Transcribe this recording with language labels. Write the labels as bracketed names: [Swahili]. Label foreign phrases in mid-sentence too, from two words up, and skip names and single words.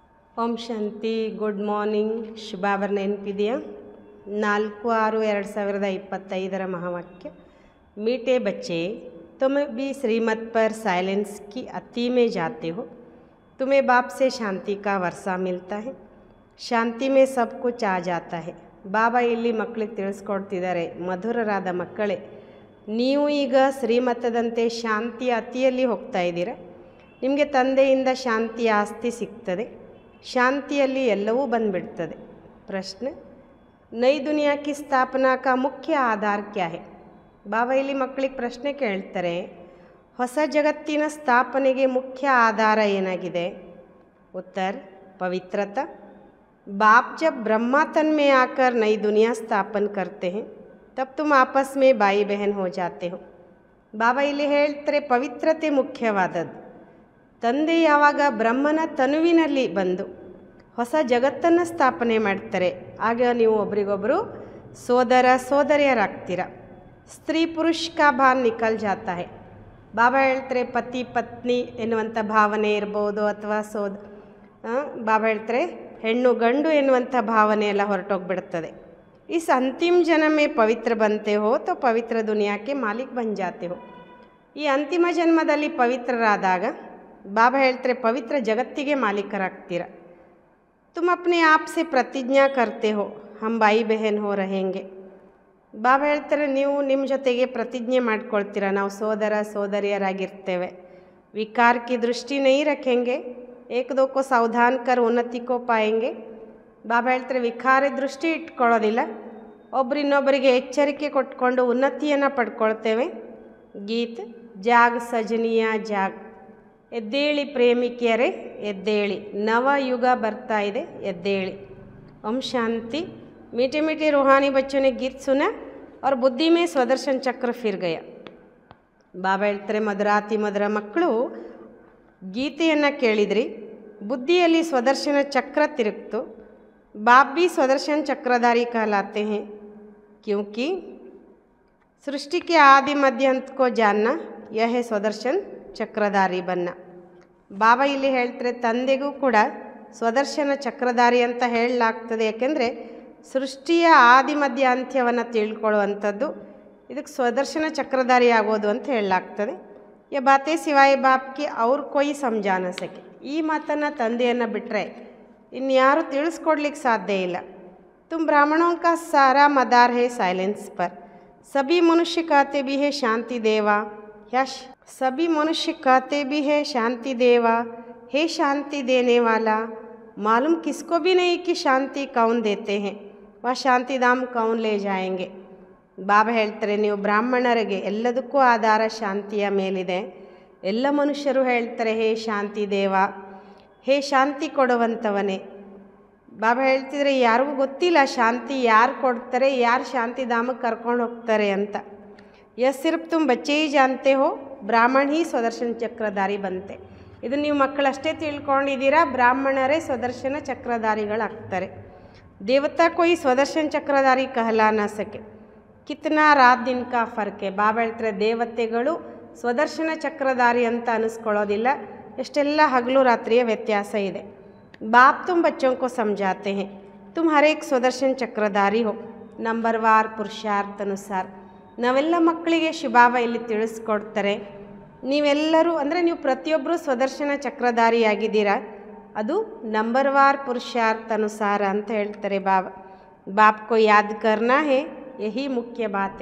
[Kannada] ಓಂ ಶಾಂತಿ. [English] good morning. [Kannada] ಶುಭಾಭರಣ ನೆನಪಿದೆಯಾ? [Hindi] 4/6/2025 महावाक्य। मीठे बच्चे, तुम भी श्रीमत पर साइलेंस की अति में जाते हो। तुम्हें बाप से शांति का वर्षा मिलता है। ಶಾಂತಿ में सब कुछ आ जाता है। [Kannada] ಬಾಬಾ ಇಲ್ಲಿ ಮಕ್ಕಳಿಗೆ ತಿಳಿಸ್ಕೊಡ್ತಿದ್ದಾರೆ, ಮಧುರರಾದ ಮಕ್ಕಳೇ, ನೀವು ಈಗ ಶ್ರೀಮತದಂತೆ ಶಾಂತಿಯ ಅತಿಯಲ್ಲಿ ಹೋಗ್ತಾ ಇದ್ದೀರಾ. ನಿಮಗೆ ತಂದೆಯಿಂದ ಶಾಂತಿಯ ಆಸ್ತಿ ಸಿಗ್ತದೆ. ಶಾಂತಿಯಲ್ಲಿ ಎಲ್ಲವೂ ಬಂದುಬಿಡ್ತದೆ. [Hindi] प्रश्न, नई दुनिया की स्थापना का मुख्य आधार क्या है? [Kannada] ಬಾಬಾ ಇಲ್ಲಿ ಮಕ್ಕಳಿಗೆ ಪ್ರಶ್ನೆ ಕೇಳ್ತಾರೆ, ಹೊಸ ಜಗತ್ತಿನ ಸ್ಥಾಪನೆಗೆ ಮುಖ್ಯ ಆಧಾರ ಏನಾಗಿದೆ? ಉತ್ತರ, [Hindi] पवित्रता। बाप जब ब्रह्मा तन में आकर नई दुनिया स्थापन करते हैं तब तुम आपस में भाई बहन हो जाते हो। [Kannada] ಬಾಬಾ ಇಲ್ಲಿ ಹೇಳ್ತಾರೆ, ಪವಿತ್ರತೆ ಮುಖ್ಯವಾದದ್ದು. ತಂದೆ ಯಾವಾಗ ಬ್ರಹ್ಮನ ತನುವಿನಲ್ಲಿ ಬಂದು ಹೊಸ ಜಗತ್ತನ್ನು ಸ್ಥಾಪನೆ ಮಾಡ್ತಾರೆ, ಆಗ ನೀವು ಒಬ್ರಿಗೊಬ್ಬರು ಸೋದರ ಸೋದರಿಯರಾಗ್ತೀರ. [Hindi] स्त्री पुरुष का भान निकल जाता है. [Kannada] ಬಾಬಾ ಹೇಳ್ತಾರೆ, ಪತಿ ಪತ್ನಿ ಎನ್ನುವಂಥ ಭಾವನೆ ಇರ್ಬೋದು, ಅಥವಾ ಬಾಬಾ ಹೇಳ್ತಾರೆ ಹೆಣ್ಣು ಗಂಡು ಎನ್ನುವಂಥ ಭಾವನೆ ಎಲ್ಲ ಹೊರಟೋಗ್ಬಿಡ್ತದೆ. [Hindi] इस अंतिम जन्म में पवित्र बनते हो तो पवित्र दुनिया के मालिक बन जाते हो. [Kannada] ಈ ಅಂತಿಮ ಜನ್ಮದಲ್ಲಿ ಪವಿತ್ರರಾದಾಗ ಬಾಬಾ ಹೇಳ್ತಾರೆ, ಪವಿತ್ರ ಜಗತ್ತಿಗೆ ಮಾಲೀಕರಾಗ್ತೀರ. [Hindi] तुम अपने आप से प्रतिज्ञा करते हो हम भाई बहन हो रहेंगे. [Kannada] ಬಾಬಾ ಹೇಳ್ತಾರೆ, ನೀವು ನಿಮ್ಮ ಜೊತೆಗೆ ಪ್ರತಿಜ್ಞೆ ಮಾಡ್ಕೊಳ್ತೀರ, ನಾವು ಸೋದರ ಸೋದರಿಯರಾಗಿರ್ತೇವೆ. [Hindi] विकार की दृष्टि नहीं रखेंगे, एक दो को सावधान कर उन्नति को पाएंगे. [Kannada] ಬಾಬಾ ಹೇಳ್ತಾರೆ, ವಿಕಾರ ದೃಷ್ಟಿ ಇಟ್ಕೊಳ್ಳೋದಿಲ್ಲ, ಒಬ್ಬರಿನ್ನೊಬ್ಬರಿಗೆ ಎಚ್ಚರಿಕೆ ಕೊಟ್ಕೊಂಡು ಉನ್ನತಿಯನ್ನು ಪಡ್ಕೊಳ್ತೇವೆ. [Hindi] गीत जाग सजनिया जाग, [Kannada] ಎದ್ದೇಳಿ ಪ್ರೇಮಿಕಿಯರೇ ಎದ್ದೇಳಿ, ನವ ಯುಗ ಬರ್ತಾ ಇದೆ, ಎದ್ದೇಳಿ. ಓಂ ಶಾಂತಿ. [Hindi] मीठे मीठे रूहानी बच्चों ने गीत सुना और बुद्धि में स्वदर्शन चक्र फिर गया. [Kannada] ಬಾಬಾ ಹೇಳ್ತಾರೆ, ಮಧುರಾತಿ ಮಧುರ ಮಕ್ಕಳು ಗೀತೆಯನ್ನು ಕೇಳಿದ್ರಿ, ಬುದ್ಧಿಯಲ್ಲಿ ಸ್ವದರ್ಶನ ಚಕ್ರ ತಿರುಗ್ತು. [Hindi] बाप भी स्वदर्शन चक्रधारी कहलाते हैं क्योंकि सृष्टि के आदि मध्य अंत को जानना यह है स्वदर्शन चक्रधारी बनना. [Kannada] ಬಾಬಾ ಇಲ್ಲಿ ಹೇಳ್ತಾರೆ, ತಂದೆಗೂ ಕೂಡ ಸ್ವದರ್ಶನ ಚಕ್ರಧಾರಿ ಅಂತ ಹೇಳಲಾಗ್ತದೆ. ಯಾಕೆಂದರೆ ಸೃಷ್ಟಿಯ ಆದಿ ಮಧ್ಯ ಅಂತ್ಯವನ್ನು ತಿಳ್ಕೊಳ್ಳುವಂಥದ್ದು ಇದಕ್ಕೆ ಸ್ವದರ್ಶನ ಚಕ್ರಧಾರಿ ಆಗೋದು ಅಂತ ಹೇಳಲಾಗ್ತದೆ. [Hindi] ये बातें सिवाय बाप के और कोई समझा न सके. [Kannada] ಈ ಮಾತನ್ನು ತಂದೆಯನ್ನು ಬಿಟ್ಟರೆ ಇನ್ಯಾರು ತಿಳಿಸ್ಕೊಡ್ಲಿಕ್ಕೆ ಸಾಧ್ಯ ಇಲ್ಲ. [Hindi] तुम ब्राह्मणों का सारा मदार है साइलेंस पर. सभी मनुष्य कहते भी है शांति देवा, या सभी मनुष्य कहते भी है शांति देवा, हे शांति देने वाला. मालूम किसको भी नहीं कि शांति कौन देते हैं, वह शांति धाम कौन ले जाएंगे. [Kannada] ಬಾಬಾ ಹೇಳ್ತಾರೆ, ನೀವು ಬ್ರಾಹ್ಮಣರಿಗೆ ಎಲ್ಲದಕ್ಕೂ ಆಧಾರ ಶಾಂತಿಯ ಮೇಲಿದೆ. ಎಲ್ಲ ಮನುಷ್ಯರು ಹೇಳ್ತಾರೆ, ಹೇ ಶಾಂತಿ ದೇವ, ಹೇ ಶಾಂತಿ ಕೊಡುವಂಥವನೇ. ಬಾಬಾ ಹೇಳ್ತಿದ್ರೆ, ಯಾರಿಗೂ ಗೊತ್ತಿಲ್ಲ ಶಾಂತಿ ಯಾರು ಕೊಡ್ತಾರೆ, ಯಾರು ಶಾಂತಿಧಾಮಕ್ಕೆ ಕರ್ಕೊಂಡು ಹೋಗ್ತಾರೆ ಅಂತ. [Hindi] यह सिर्फ तुम बच्चे ही जानते हो ब्राह्मण ही स्वदर्शन चक्रधारी बनते. [Kannada] ಇದು ನೀವು ಮಕ್ಕಳಷ್ಟೇ ತಿಳ್ಕೊಂಡಿದ್ದೀರಾ, ಬ್ರಾಹ್ಮಣರೇ ಸ್ವದರ್ಶನ ಚಕ್ರಧಾರಿಗಳಾಗ್ತಾರೆ. [Hindi] देवता कोई स्वदर्शन चक्रधारी कहला न सके. कितना रात दिन का फर्क है. [Kannada] ಬಾಬಾ ಹೇಳ್ತಾರೆ, ದೇವತೆಗಳು ಸ್ವದರ್ಶನ ಚಕ್ರಧಾರಿ ಅಂತ ಅನಿಸ್ಕೊಳ್ಳೋದಿಲ್ಲ, ಎಷ್ಟೆಲ್ಲ ಹಗಲು ರಾತ್ರಿಯ ವ್ಯತ್ಯಾಸ ಇದೆ. [Hindi] बाप तुम बच्चों को समझाते हैं तुम हर एक स्वदर्शन चक्रधारी हो नंबरवार पुरुषार्थ अनुसार. [Kannada] ನಾವೆಲ್ಲ ಮಕ್ಕಳಿಗೆ ಶಿವಬಾಬಾ ಇಲ್ಲಿ ತಿಳಿಸ್ಕೊಡ್ತಾರೆ, ನೀವೆಲ್ಲರೂ ಅಂದರೆ ನೀವು ಪ್ರತಿಯೊಬ್ಬರು ಸ್ವದರ್ಶನ ಚಕ್ರಧಾರಿಯಾಗಿದ್ದೀರಾ, ಅದು ನಂಬರ್ವಾರ್ ಪುರುಷಾರ್ಥ ಅನುಸಾರ ಅಂತ ಹೇಳ್ತಾರೆ ಬಾಬಾ. [Hindi] बाप को याद करना है, यही मुख्य बातें.